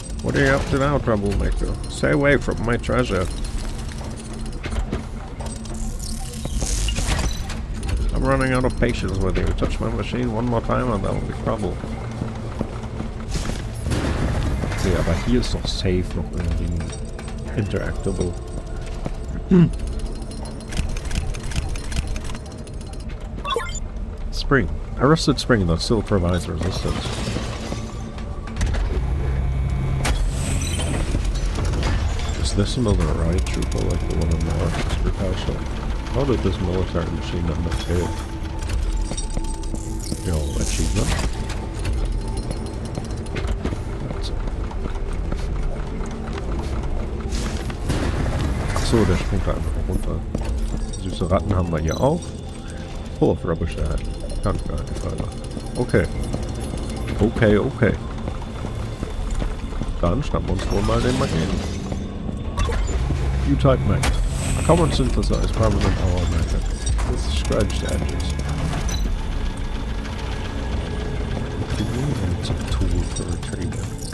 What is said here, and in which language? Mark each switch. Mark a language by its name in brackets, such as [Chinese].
[English] What are you up to now, troublemaker? Stay away from my treasure. I'm running out of patience with you. Touch my machine one more time and that will be trouble. [German] Okay, aber hier ist doch safe noch irgendwie interactable. [English] Spring. A rusted spring that still provides resistance. Is this another riot trooper like the one in the Arctic repair shop? How did this military machine end up here? Yo, achievement. That's it. [German] Achso, der springt da einfach runter. Süße Ratten haben wir hier auch. [English] Full of rubbish ahead. [German] Kann ich gar nicht weiter. Okay. Okay, okay. Dann schnappen wir uns wohl mal den Magneten. [English] U-Type magnet. A common synthesized permanent power magnet with scratched edges. It's a tool for retrieving.